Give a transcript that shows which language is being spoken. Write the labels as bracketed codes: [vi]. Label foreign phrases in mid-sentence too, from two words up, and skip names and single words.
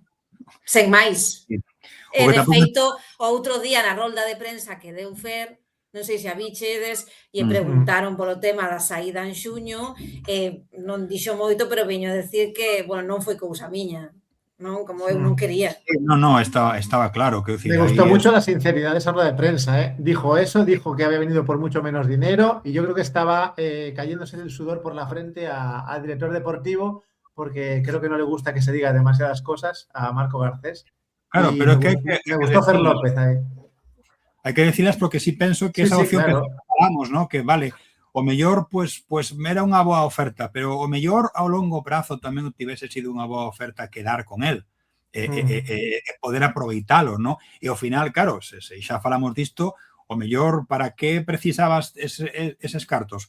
[gl] Sen máis. E de feito, o outro día na rolda de prensa que deu Fer, non sei se a bichedes, e preguntaron polo tema da saída en xuño, non dixo moito, pero veño a decir que, bueno, non foi cousa miña, non? Como eu non quería. No, estaba claro. Que [es] Me gustó mucho la sinceridad de esa rueda de prensa, ¿eh? Dijo eso, dijo que había venido por mucho menos dinero y yo creo que estaba cayéndose el sudor por la frente al director deportivo porque creo que no le gusta que se diga demasiadas cosas a Marco Garcés. Claro, pero es que me gustó Fer López ahí. [gl] Hai que decirlas porque sí penso que esa opción claro. Que falamos, ¿no? Que vale, o mellor, pues era unha boa oferta, pero o mellor ao longo prazo tamén tivese sido unha boa oferta quedar con él e poder aproveitalo, ¿no? E ao final, claro, se xa falamos disto, o mellor, para que precisabas eses cartos?